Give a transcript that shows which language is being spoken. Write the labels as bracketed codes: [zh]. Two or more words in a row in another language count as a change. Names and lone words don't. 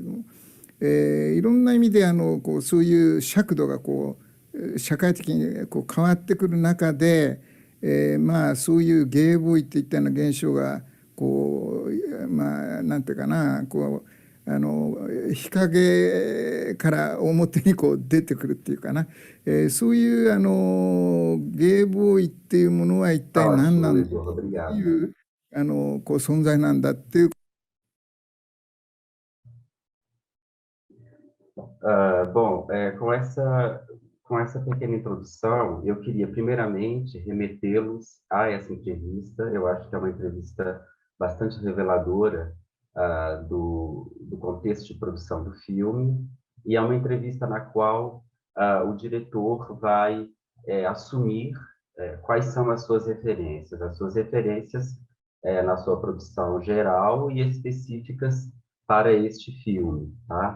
[ja] ども、いろんな意味でそういう尺度が社会的に変わってくる中で、そういうゲイボーイっていったような現象がなんていうかな、日陰から表に出てくるっていうかな、そういうゲイボーイっていうものは一体何なんだという存在なんだっていう。 [pt] Bom, com essa pequena introdução, eu queria primeiramente remetê-los a essa entrevista. Eu acho que é uma entrevista bastante reveladora do contexto de produção do filme, e é uma entrevista na qual o diretor vai assumir quais são as suas referências na sua produção geral e específicas para este filme, tá?